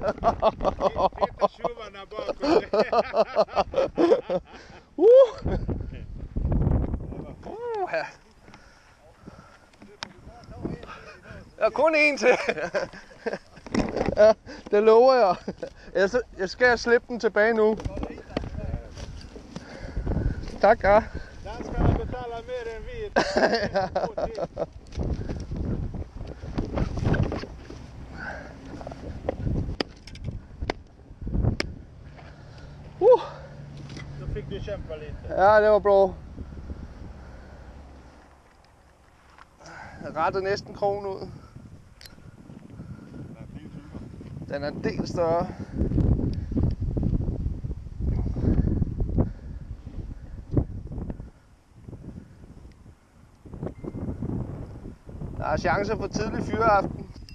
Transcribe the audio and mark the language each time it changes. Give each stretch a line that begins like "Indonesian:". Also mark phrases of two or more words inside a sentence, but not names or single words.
Danish: Ja. Jeg har kun en til. Ja, det lover jeg. Jeg skal slippe den tilbage nu. Tak, ja.
Swedish: Den skal du betala mer än vi.
Danish: Så fik du kæmpa lidt.
Swedish: Ja, det var bra.
Danish: Jeg rettede næsten krogen ud. Den er en del større. Der er chancer for tidlig fyreaften.